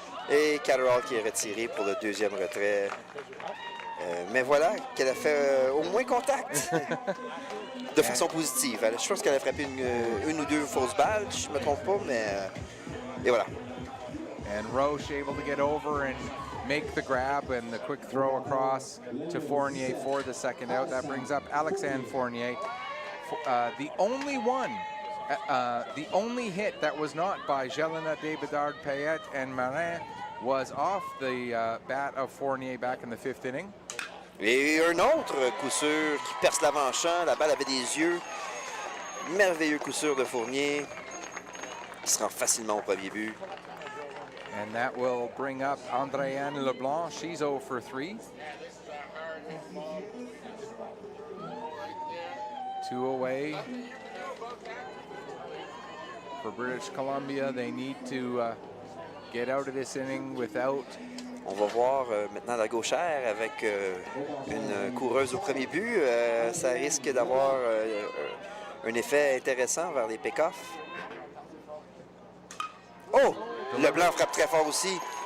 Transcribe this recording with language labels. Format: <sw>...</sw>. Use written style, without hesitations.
<fr>Et Catterall qui est retiré pour le deuxième retrait. Mais voilà, qu'elle a fait au moins contact de façon positive. Je pense qu'elle a frappé une ou deux fausses balles, je ne me trompe pas, mais et voilà.</fr> <en>And Roche able to get over and make the grab and the quick throw across to Fournier for the second out. That brings up Alexandre Fournier. The only hit that was not by Jelena Desbedard, Payette, and Marin was off the bat of Fournier back in the 5th inning.</en> <fr>Et un autre coup sûr qui perce l'avant-champ. La balle avait des yeux. Merveilleux coup sûr de Fournier qui se rend facilement au premier but.</fr> <en>And that will bring up Andréane Leblanc. She's 0 for 3. 2 away. For British Columbia, they need to get out of this inning without.</en> <fr>On va voir maintenant la gauchère avec une coureuse au premier but. Ça risque d'avoir un effet intéressant vers les pick-offs. Oh! Leblanc frappe très fort aussi.</fr>